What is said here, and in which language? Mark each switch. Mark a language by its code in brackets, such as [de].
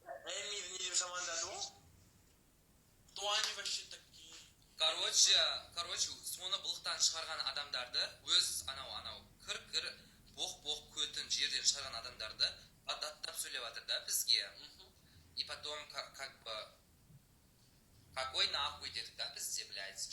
[kk] Эмиді не деп жамандады ол? [ru] То они вообще такие. [kk] Короче, соны бұлықтан шығарған адамдарды, өз анау, кір, боқ көтін жерден шығарған адамдарды аттап сөйлеп жатыр да бізге. [ru] И потом, как бы, Какой нахуй детка ты, блядь?